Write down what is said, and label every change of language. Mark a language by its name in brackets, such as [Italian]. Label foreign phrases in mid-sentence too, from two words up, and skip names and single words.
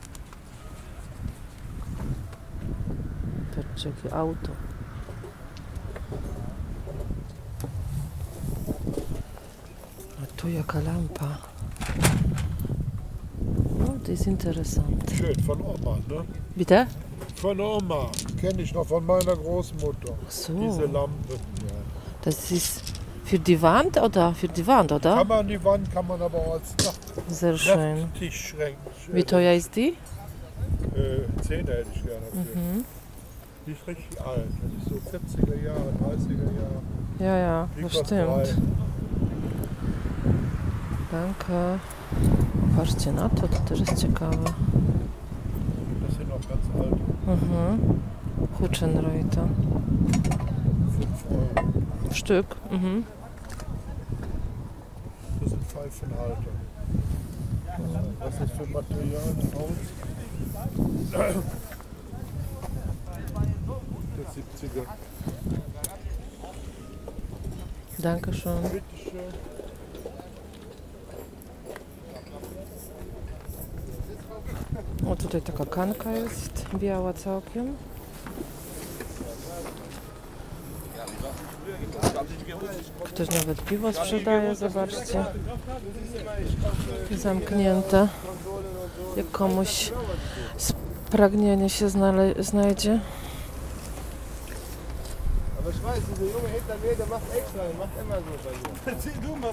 [Polish] Patrzcie, jakie auto. A tu jaka lampa. No, to jest interesujące. [German] Schön, von Oma, ne? Bitte? Von Oma. Kenne ich noch von meiner Großmutter. So. Diese Lampe. Ja. Das ist für die Wand oder? Für die Wand, oder? Kann man an die Wand, kann man aber auch als Sehr schön. Nachttischschrank. Wie teuer ist die? 10 hätte ich gerne dafür. Die ist richtig alt. Das ist so 40er Jahre, 30er Jahre. Ja, ja, Die das kostet stimmt. 3. Danke. [Polish] Patrzcie na to, to też jest ciekawe. [German] Das sind noch ganz alte. Mhm. Huchenreuter. 5 Euro. Stück. Mhm. Das sind Pfeifenhalter. Was ist das für Material? Holz? Der 70er. Dankeschön. Bitteschön. [Polish] O, tutaj taka kanka jest, biała całkiem. Ktoś nawet piwo sprzedaje, zobaczcie. Zamknięte. Jak komuś spragnienie się znajdzie. [German] Aber ich weiß, dieser Junge hinter mir, der macht extra, der macht immer so bei mir.